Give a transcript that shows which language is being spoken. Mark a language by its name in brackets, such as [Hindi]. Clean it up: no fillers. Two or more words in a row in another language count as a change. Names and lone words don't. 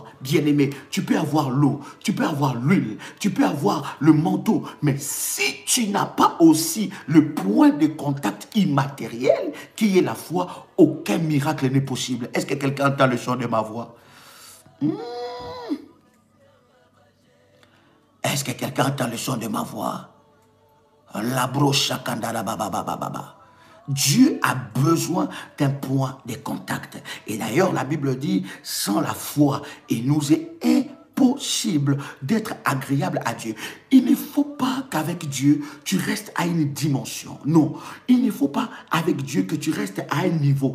[French] Bien-aimé, tu peux avoir l'eau, tu peux avoir l'huile, tu peux avoir le manteau, mais si tu n'as pas aussi le point de contact immatériel qui est la foi, aucun miracle n'est possible. Est-ce que quelqu'un entend le son de ma voix? Est-ce que quelqu'un entend le son de ma voix? La broche kandara baba baba baba. Dieu a besoin d'un point de contact. Et d'ailleurs, la Bible dit, sans la foi, il nous est impossible d'être agréable à Dieu. Il ne faut pas qu'avec Dieu, tu restes à une dimension. Non. Il ne faut pas avec Dieu que tu restes à un niveau.